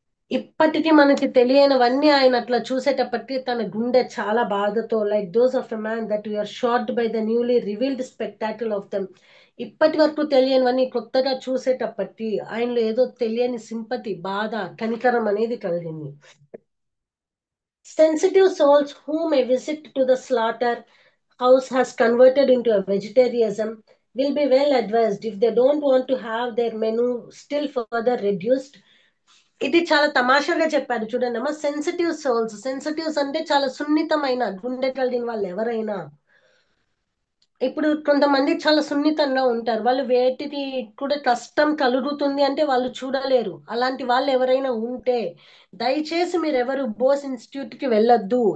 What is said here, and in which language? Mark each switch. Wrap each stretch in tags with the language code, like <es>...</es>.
<te>ఇప్పటికీ మనకి తెలియనివన్నీ ఆయన అట్లా చూసేటప్పటికి తన గుండె చాలా బాధతో,</te> <en>Like those of a man that you're shared by the newly revealed spectacle of them.</en> <te>ఇప్పటి వరకు తెలియనివన్నీ కొత్తగా చూసేటప్పటికి ఆయనలో ఏదో తెలియని సింపతి, బాధ, కనికరం అనేది కలిగింది.</te> <en>Sensitive souls whom a visit to the slaughter house has converted into a vegetarianism will be well advised if they don't want to have their menu still further reduced.</en> <te>ఇది చాలా తమాషాగా చెప్పారు చూడండి అమ్మా. సెన్సిటివ్ సోల్స్, సెన్సిటివ్స్ అంటే చాలా సున్నితమైన గుండె కలిగిన వాళ్ళు ఎవరైనా, ఇప్పుడు కొంతమంది చాలా సున్నితంగా ఉంటారు, వాళ్ళు వేటికి కూడా కష్టం కలుగుతుంది అంటే వాళ్ళు చూడలేరు. అలాంటి వాళ్ళు ఎవరైనా ఉంటే దయచేసి మీరు ఎవరు బోస్ ఇన్స్టిట్యూట్ కి వెళ్ళొద్దు.</te>